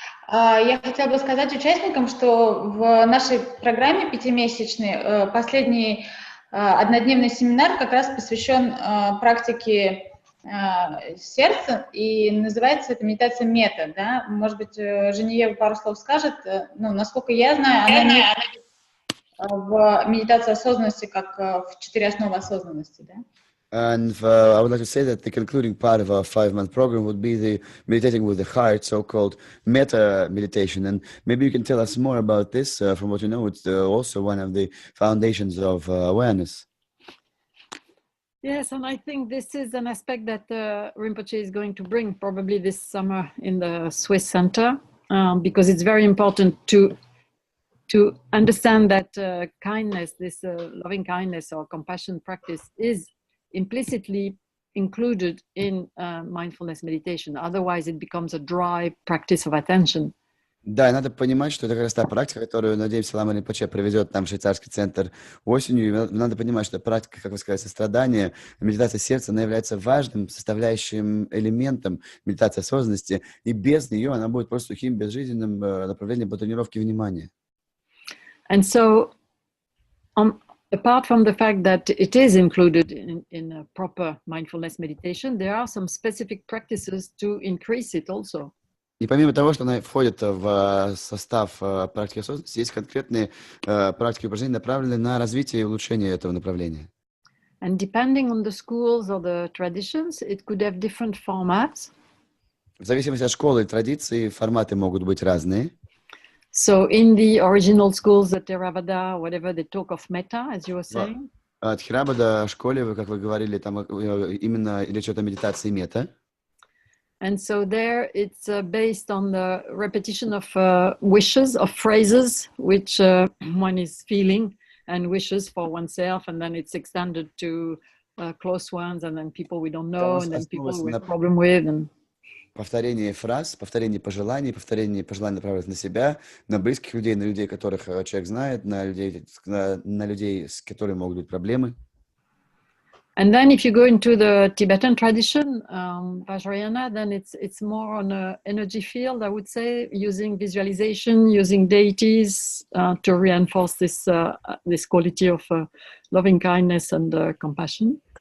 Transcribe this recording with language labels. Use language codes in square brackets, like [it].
[ru] Я хотела бы сказать участникам, что в нашей программе пятимесячной последний однодневный семинар как раз посвящен практике сердца, и называется это медитация мета, да? Может быть, Женевьева пару слов скажет. Насколько я знаю, она не в медитации осознанности, как в 4 основы осознанности, да? [en] And I would like to say that the concluding part of our 5-month program would be the meditating with the heart, so-called meta meditation. And maybe you can tell us more about this. From what you know, it's also one of the foundations of awareness. Yes, and I think this is an aspect that Rinpoche is going to bring probably this summer in the Swiss Center, because it's very important to understand that kindness, this loving kindness or compassion practice is implicitly included in mindfulness meditation. Otherwise, it becomes a dry practice of attention. [ru] Да, и надо понимать, что это как раз та практика, которую, надеемся, Лама Ринпоче проведет нам в швейцарский центр осенью. И надо понимать, что практика, как вы сказали, сострадания, медитация сердца, она является важным составляющим элементом медитации осознанности, и без нее она будет просто сухим, безжизненным направлением по тренировке внимания. [en] And so, apart from the fact that it is included in a proper mindfulness meditation, there are some specific practices to increase it also. [ru] И помимо того, что она входит в состав практики осознанности, есть конкретные практики упражнений, направленные на развитие и улучшение этого направления. [en] And depending on the schools or the traditions, it could have different formats. [ru] В зависимости от школы и традиций форматы могут быть разные. [en] So in the original schools, the Theravada, whatever, they talk of metta, as you were saying. [ru] От Тхирабада школе, как вы говорили, там именно речь идет о медитации мета. [en] And so there it's based on the repetition of wishes, of phrases, which one is feeling and wishes for oneself, and then it's extended to close ones, and then people we don't know, and then people with problem with. And [ru] повторение фраз, повторение пожеланий, направленных на себя, на близких людей, на людей, которых человек знает, на людей, с которыми могут быть проблемы. [en] And then if you go into the Tibetan tradition, Vajrayana, then it's more on an energy field, I would say, using visualization, using deities to reinforce this quality of loving kindness and compassion.